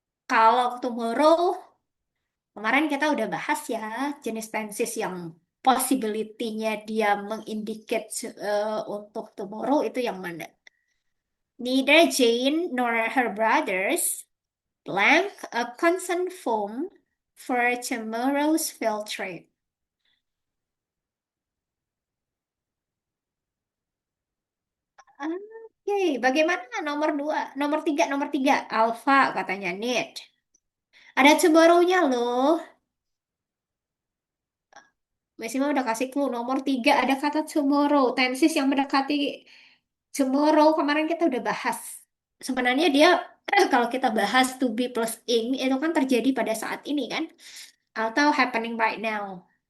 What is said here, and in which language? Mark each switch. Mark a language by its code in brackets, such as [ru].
[id] Kalau tomorrow, kemarin kita udah bahas ya jenis tenses yang possibility-nya dia mengindicate untuk tomorrow itu yang mana. [en] Neither Jane nor her brothers blank a consent form for tomorrow's field trip. [id] Oke, bagaimana nomor dua, nomor tiga, Alpha katanya need. Ada tomorrow-nya loh. Maksima udah kasih clue. Nomor tiga ada kata tomorrow. Tenses yang mendekati tomorrow kemarin kita udah bahas. Sebenarnya dia kalau kita bahas to be plus ing itu kan terjadi pada saat ini kan. Atau [en] happening right now.